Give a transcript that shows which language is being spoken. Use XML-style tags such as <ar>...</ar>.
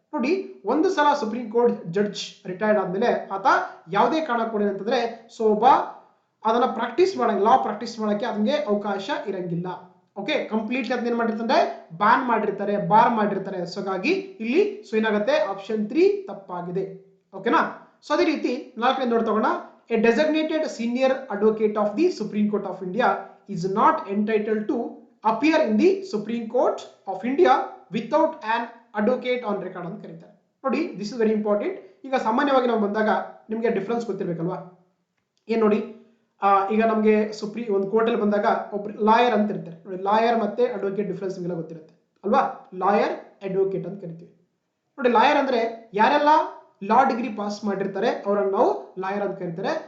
<kn>ನೋಡಿ, ಒಂದು ಸಲ ಸುಪ್ರೀಂ ಕೋರ್ಟ್ ಜಡ್ಜ್ ರಿಟೈರ್ಡ್ ಆದ್ಮೇಲೆ ಆತ ಯಾವುದೇ ಕಾರಣ ಕೊಡಿ ಅಂತಂದ್ರೆ ಸೊ ಒಬ್ಬ ಅದನ್ನ ಪ್ರಾಕ್ಟೀಸ್ ಮಾಡಂಗಿಲ್ಲ, ಲಾ ಪ್ರಾಕ್ಟೀಸ್ ಮಾಡಕ್ಕೆ ಅದಕ್ಕೆ ಅವಕಾಶ ಇರಂಗಿಲ್ಲ. ಓಕೆ, ಕಂಪ್ಲೀಟ್ಲಿ ಅದನ್ನ ಏನ್ ಮಾಡಿರ್ತಾರೆ, ಬ್ಯಾನ್ ಮಾಡಿರ್ತಾರೆ, ಬಾರ್ ಮಾಡಿರ್ತಾರೆ. ಸೊ ಹಾಗಾಗಿ ಇಲ್ಲಿ ಸೊ ಏನಾಗುತ್ತೆ, ಆಪ್ಷನ್ 3 ತಪ್ಪಾಗಿದೆ. ಓಕೆನಾ. ಸೊ ಅದೇ ರೀತಿ ನಾಲ್ಕನೇ ನೋಡ್ತಗೋಣ.</kn> <en>a designated senior advocate of the Supreme Court of India is not entitled to appear in the Supreme Court of India without an advocate on record</en> <kn>ಅಂತ ಕರೀತಾರೆ.</kn> <en>ನೋಡಿ, this is very important.</en> <kn>ಈಗ ಸಾಮಾನ್ಯವಾಗಿ ನಾವು ಬಂದಾಗ ನಿಮಗೆ ಡಿಫ್ರೆನ್ಸ್ ಗೊತ್ತಿರಬೇಕಲ್ವಾ. ಏನ್ ನೋಡಿ, ಈಗ ನಮಗೆ ಒಂದು ಕೋರ್ಟಲ್ಲಿ ಬಂದಾಗ ಒಬ್ರು ಲಾಯರ್ ಅಂತ ಇರ್ತಾರೆ ನೋಡಿ. ಲಾಯರ್ ಮತ್ತೆ ಅಡ್ವೊಕೇಟ್ ಡಿಫ್ರೆನ್ಸ್ ನಿಮಗೆಲ್ಲ ಗೊತ್ತಿರುತ್ತೆ ಅಲ್ವಾ. ಲಾಯರ್, ಅಡ್ವೊಕೇಟ್ ಅಂತ ಕರಿತೀವಿ ನೋಡಿ. ಲಾಯರ್ ಅಂದ್ರೆ ಯಾರೆಲ್ಲ ಲಾ ಡಿಗ್ರಿ ಪಾಸ್ ಮಾಡಿರ್ತಾರೆ ಅವರನ್ನು ನಾವು ಲಾಯರ್ ಅಂತ ಕರೀತಾರೆ.</kn>